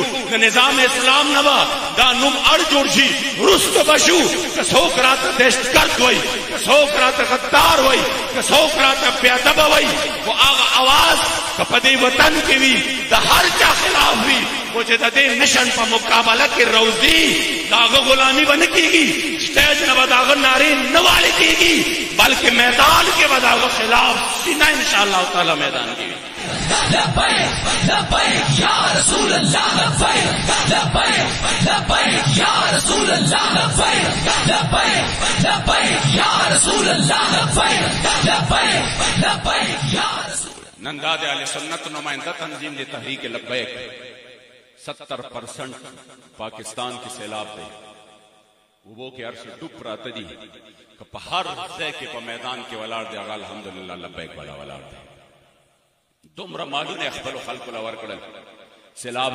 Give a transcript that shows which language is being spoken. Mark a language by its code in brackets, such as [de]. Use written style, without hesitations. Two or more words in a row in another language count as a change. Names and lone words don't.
[ps] د نظام اسلام نه به دا نوم اړ جوړ شي وروسته به شو که څوک راته دهشتګرد وایي که څوک راته غدار وایي که څوک راته بېادبه وایي خو هغه اواز که په دې وطن کې وي د هر چا خلاف وي خو چې د دې مشن په مقابله کې روزي د هغه غلامي به نه کېږي سټیج نه به د هغه نارې نه والې کېږي بلکې میدان کې به د هغه خلاف سینه [ar] انشاءالله تعالی [ps] میدان کې وي [ar] لبیک لبیک یا رسول اللہ لبیک لبیک لبیک یا رسول اللہ لبیک لبیک لبیک یا رسول اللہ لبیک لبیک لبیک یا رسول [ps] نن دا د اهل سنت نمائندہ تنظیم د تحریک لبیک 70% پاکستان کې سیلاب دی وبو کې عرش ډوب پراته دي که په هر ځای کې په میدان کې ولاړ دی هغه الحمدلله لبیک والا ولاړ دی دومره مالونه خپلو خلکو له ورکړل سیلاب